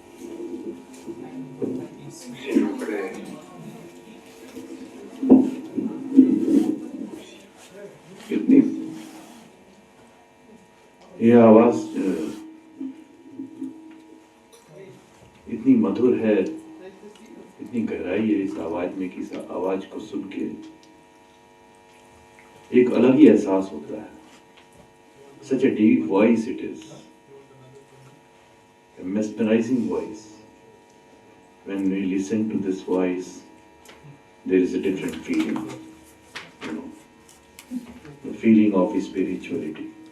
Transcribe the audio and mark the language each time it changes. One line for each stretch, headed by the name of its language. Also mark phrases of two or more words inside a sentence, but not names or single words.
French: S'il vous plaît,
Hindi: कितनी ये आवाज इतनी मधुर है, इतनी गहराई है इस आवाज में कि इस आवाज को सुन के एक अलग ही एहसास होता है.
English: Such a deep voice it is, a mesmerizing voice. When we listen to this voice, there is a different feeling, you know, the feeling of spirituality.